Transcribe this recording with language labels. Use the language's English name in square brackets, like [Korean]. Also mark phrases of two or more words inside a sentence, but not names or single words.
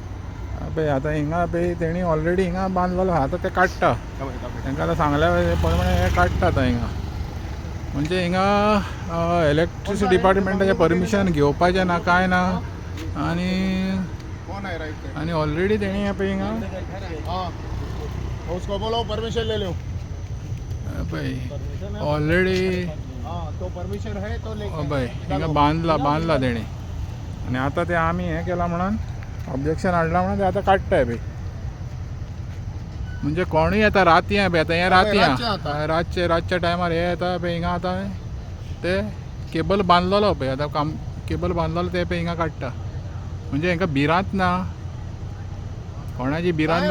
[Konkani] पळय आतां हिंगा पळय तेणी ऑलरेडी हिंगा बांदलेलो आहा आतां ते काडटा तांकां आतां सांगल्या प्रमाणे हे काडटा आतां हिंगा म्हणजे हिंगा इलेक्ट्रिसिटी डिपार्टमेंटाचें परमिशन घेवपाचें ना कांय ना आनी ऑलरेडी तेणी हे पळय हिंगा [Hindi] हाँ उसको बोलो परमिशन ले लो [Konkani] पळय ऑलरेडी [Hindi] हाँ तो परमिशन है तो ले [Konkani] पळय हिंगा बांदला तेणी आनी आतां ते आमी हें केलां म्हणून ऑब्जेक्शन हाडलां म्हणून ते आतां काडटाय पळय म्हणजे कोणूय येता रातयां पळय आतां हें रातयां रातच्या टायमार हे येता पळय हिंगा आतां ते केबल बांदलेलो पळय आतां केबल बांदलेलो ते पळय हिंगा काडटा म्हणजे हांकां भिरांत ना कोणाची भिरांत ना